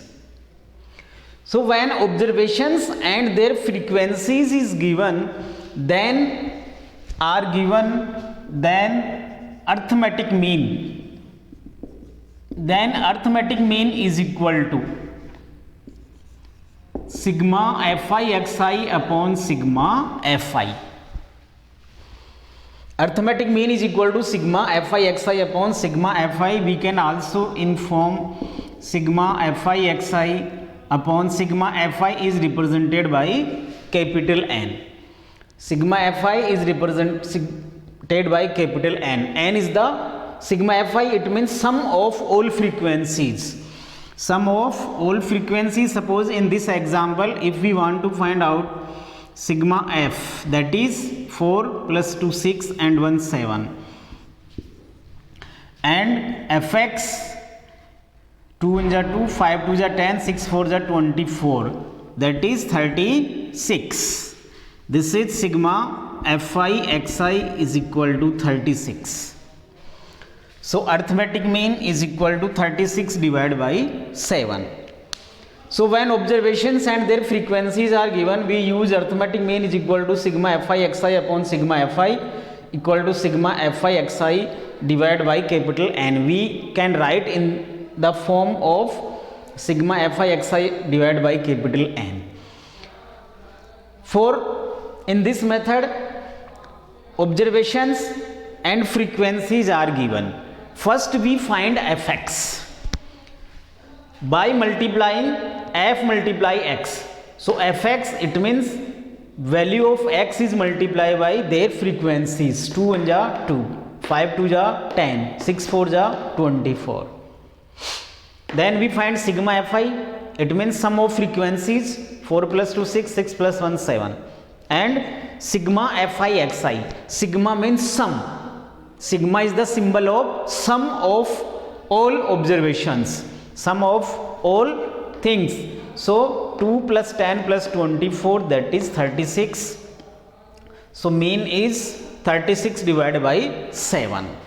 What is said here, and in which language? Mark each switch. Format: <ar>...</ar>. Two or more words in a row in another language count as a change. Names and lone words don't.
<en>So when observations and their frequencies is given, then arithmetic mean. Then arithmetic mean is equal to sigma fi xi upon sigma fi. Arithmetic mean is equal to sigma fi xi upon sigma fi. We can also inform sigma fi xi upon sigma fi is represented by capital N. Sigma fi is represented by capital N. N is the sigma fi, it means sum of all frequencies. Sum of all frequencies. Suppose in this example, if we want to find out sigma f, that is 4 plus 2 6 and 1 7, and fx 2 1 ja 2, 5 2 ja 10, 6 4 ja 24, that is 36. This is sigma fi xi is equal to 36. So arithmetic mean is equal to 36 divided by 7. So when observations and their frequencies are given, we use arithmetic mean is equal to sigma fi xi upon sigma fi equal to sigma fi xi divided by capital N. We can write in the form of sigma fi xi divided by capital N. For in this method, observations and frequencies are given. First we find fx by multiplying f multiply x. So fx, it means value of x is multiplied by their frequencies. 2 1 ja 2, 5 2 ja 10, 6 4 ja 24. Then we find sigma fi, it means sum of frequencies. 4 plus 2 6, 6 plus 1 7, and sigma fi xi. Sigma means sum. Sigma is the symbol of sum of all observations, sum of all things. So 2 plus 10 plus 24, that is 36. So mean is 36 divided by 7.</en>